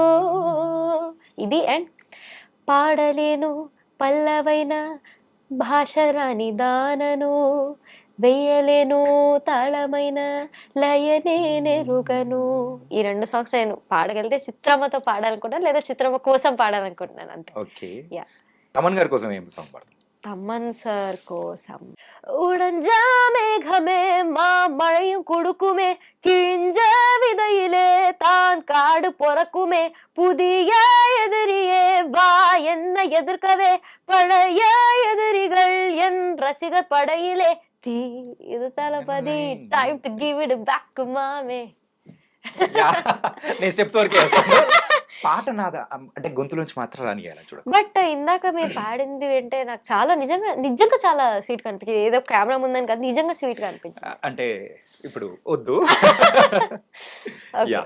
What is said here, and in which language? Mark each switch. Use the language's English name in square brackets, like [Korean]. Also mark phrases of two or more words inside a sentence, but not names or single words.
[Telugu] ఇది అండ్ పాడలేను పల్లవైన భాష రాని దానను, వెయ్యలేను తాళమైన లయనే నెరుగను. ఈ 2 సాంగ్స్ నేను పాడగలిగితే చిత్రమ్మతో పాడాలనుకుంటున్నాను, లేదా చిత్రమ్మ కోసం పాడాలనుకుంటున్నాను అంతే. ఓకే. [English] Yeah. [Telugu] తమన్ గారి కోసం ఏం సాంగ్ పాడతాం? [Tamil] தமன் சார் கோசம் உடஞ்ச மேகமே மழையும் கொடுக்குமே, கிழிஞ்ச விதையிலே தான் காடு பொறக்குமே, புதிய எதிரியே வா என்ன எதிர்க்கவே, பழைய எதிரிகள் என் ரசிகர் படையிலே தீ இது தளபதி, [English] time to give it back [Tamil] மாமே. [Telugu] నేను స్టెప్స్ వరకే వేస్తాను. పాట నాదా అంటే గొంతులోంచి మాత్రం రానియాలి చూడ. బట్ ఇందాక మీరు పాడింది అంటే నాకు చాలా నిజంగా చాలా స్వీట్ గా అనిపించింది. ఏదో కెమెరా ముందని కాదు, నిజంగా స్వీట్ గా అనిపించింది. అంటే ఇప్పుడు వద్దు. యా.